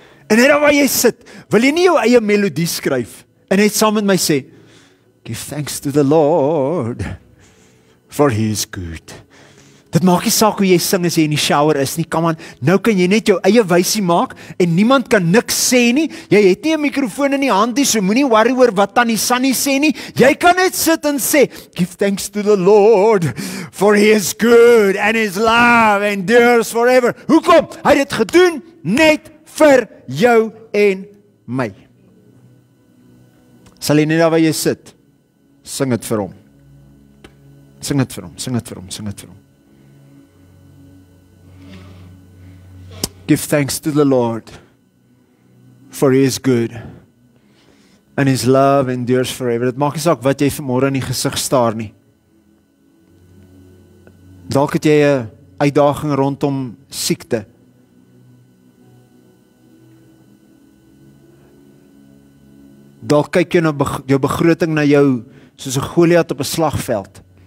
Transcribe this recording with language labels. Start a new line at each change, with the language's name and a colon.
Afrikaans: En net daar waar jy sit, wil jy nie jou eie melodie skryf en net saam met my sê,
English: "Give thanks to the Lord, for he is good."
Afrikaans: Dit maak nie saak hoe jy sing as jy in die shower is nie, come on. Nou kan jy net jou eie wysie maak en niemand kan niks sê nie. Jy het nie 'n mikrofoon in die hand nie, so moenie worry oor wat Tannie Sunny sê nie. Jy kan net sit en sê,
English: "Give thanks to the Lord, for he is good and his love endures forever."
Afrikaans: Hoekom? Hy het dit gedoen net vir jou en my. Sal jy net daar waar jy sit, sing dit vir hom. Sing dit vir hom, sing dit vir hom, sing dit vir hom.
English: Give thanks to the Lord, for he is good, and his love endures forever.
Afrikaans: Dit maak nie saak wat jy vanmôre in die gesig staar nie. Dalk het jy 'n uitdaging rondom siekte. Dalk kyk jy na jou begroting na jou soos 'n Goliat op 'n slagveld.